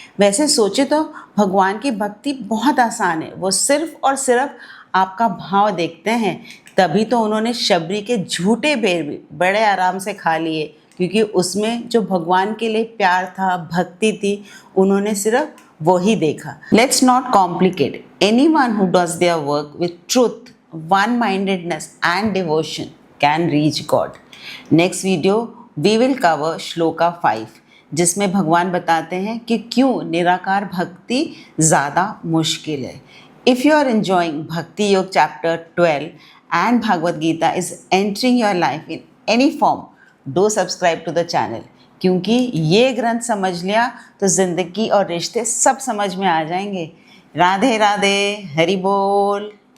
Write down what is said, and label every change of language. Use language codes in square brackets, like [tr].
[hi] वैसे सोचे तो भगवान की भक्ति बहुत आसान है। वो सिर्फ और सिर्फ आपका भाव देखते हैं। तभी तो उन्होंने शबरी के झूठे बेर भी बड़े आराम से खा लिए, क्योंकि उसमें जो भगवान के लिए प्यार था, भक्ति थी, उन्होंने सिर्फ वो ही देखा। [en] Let's not complicate. Anyone who does their work with truth, one-mindedness and devotion can reach God. Next video we will cover shloka 5, [hi] जिसमें भगवान बताते हैं कि क्यों निराकार भक्ति ज़्यादा मुश्किल है। [en] if you are enjoying Bhakti Yog chapter 12 and Bhagavad Gita is entering your life in any form, do subscribe to the channel, [hi] क्योंकि ये ग्रंथ समझ लिया तो ज़िंदगी और रिश्ते सब समझ में आ जाएंगे। राधे राधे, हरि बोल।